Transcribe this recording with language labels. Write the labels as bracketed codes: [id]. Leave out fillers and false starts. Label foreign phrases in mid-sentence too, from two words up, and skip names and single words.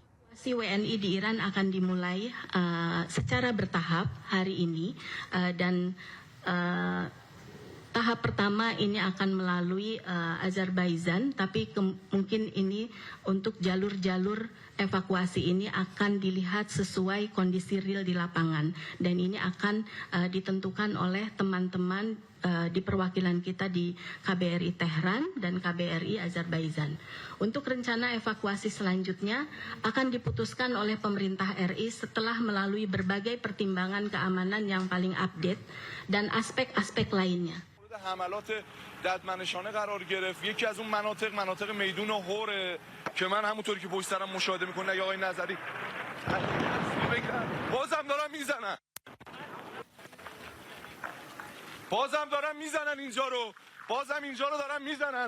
[id] WNI di Iran akan dimulai secara bertahap hari ini dan tahap pertama ini akan melalui Azerbaijan, tapi mungkin ini untuk jalur-jalur evakuasi ini akan dilihat sesuai kondisi real di lapangan dan ini akan ditentukan oleh teman-teman di perwakilan kita di KBRI Tehran dan KBRI Azerbaijan. Untuk rencana evakuasi selanjutnya akan diputuskan oleh pemerintah RI setelah melalui berbagai pertimbangan keamanan yang paling update dan aspek-aspek lainnya. [fa] حملات ددمنشانه قرار گرفت. یکی از اون مناطق میدون هوره که من همونطوری که پشت سرم مشاهده میکنه یا آقای نظری بازم دارن میزنن اینجا رو، بازم اینجا رو دارن میزنن.